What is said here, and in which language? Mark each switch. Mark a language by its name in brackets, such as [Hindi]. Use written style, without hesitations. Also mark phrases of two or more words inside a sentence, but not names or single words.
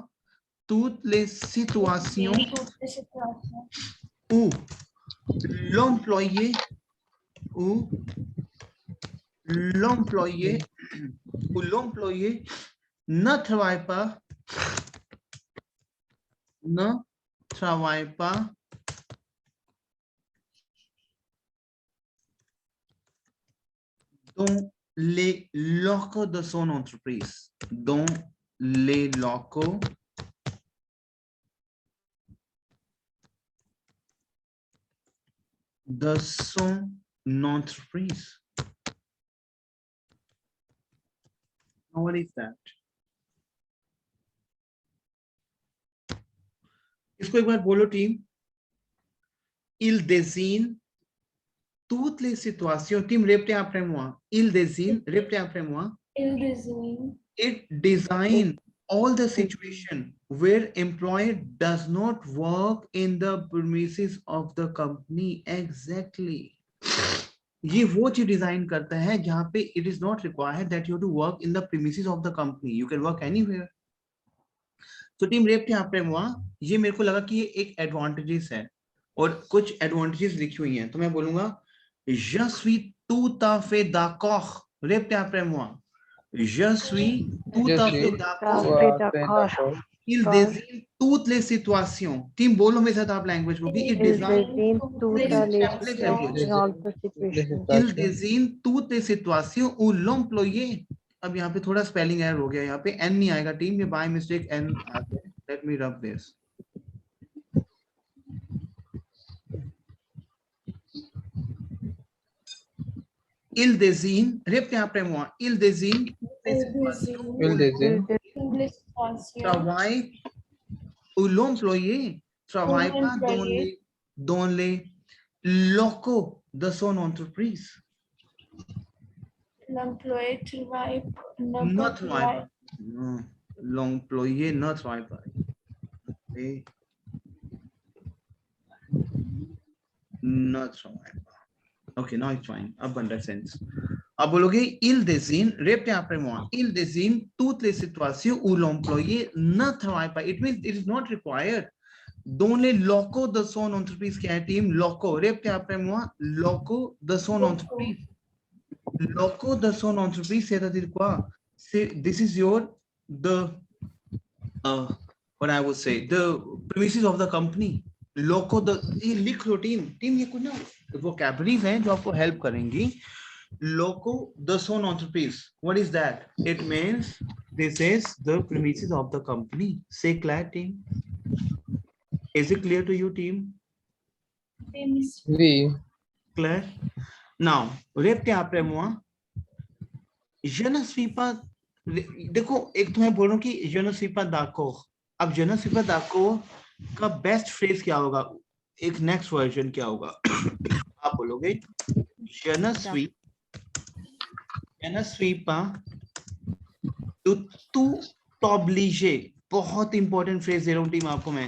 [French] Toutes les situations où l'employé ne travaille pas dans les locaux de son entreprise. Dans les locaux de son entreprise. [English] Now what is that? [Hindi] इसको एक बार बोलो टीम. [French] Il désigne toutes les situations. Team, répétez après moi. Il désigne, répétez après moi. [English] It design all the situation where employee does not work in the premises of the company. Exactly. [Hindi] ये वो चीज डिजाइन करता है जहां पे [English] it is not required that you have to work in the premises of the company. You can work anywhere. [Hindi] तो टीम रेप यहाँ पे हुआ, ये मेरे को लगा कि ये एक एडवांटेजेस है और कुछ एडवांटेजेस लिखी हुई हैं, तो मैं बोलूंगा [French] je suis tout à fait d'accord. Répétez après moi. Je suis tout à fait d'accord. Il désigne toutes les situations. [Hindi] Team, बोलो मेरे साथ आप लैंग्वेज बोलोगे. [French] It désigne toutes les situations où l'employé, [Hindi] अब यहाँ पे थोड़ा [English] spelling error [Hindi] हो गया, यहाँ पे n नहीं आएगा टीम, ये [English] by mistake [Hindi] n आ गया. [English] Let me rub this. [French] Il désigne, répétez après moi. Il désigne travail où l'employé travaille pas dans les locaux de son entreprise. L'employé travaille Ne travaille pas. Non, l'employé ne travaille pas. Ne travaille pas. [English] Okay, now it's fine. [Hindi] अब बन रहा sense. अब बोलोगे [French] il désigne, répétez après moi. Il désigne toutes les situations où l'employé ne travaille pas. [English] It means it is not required. [French] Dans les locaux de son entreprise, [Hindi] क्या है टीम? [French] Locaux. Répétez après moi. Locaux de son entreprise. Locaux de son entreprise, c'est-à-dire quoi? [English] This is your what I would say, the premises of the company. [French] Locaux de, [Hindi] ये लिख लो टीम. टीम ये कुछ ना vocabularies हैं जो आपको help करेंगी. [French] Locaux de son entreprise. [English] What is that? It means this is the premises of the company. Say clear, team. Is it clear to you, team? [French] Oui. Claire. Now, répétez après moi. Je ne suis pas. [Hindi] देखो एक तो मैं बोल रहा हूँ कि [French] je ne suis pas d'accord. [Hindi] अब [French] je ne suis pas d'accord [Hindi] का [English] best phrase [Hindi] क्या होगा? एक [English] next version [Hindi] क्या होगा? आप बोलोगे [French] je ne suis pas du tout obligé. [Hindi] बहुत [English] important phrase [Hindi] दे रहा हूँ टीम आपको मैं.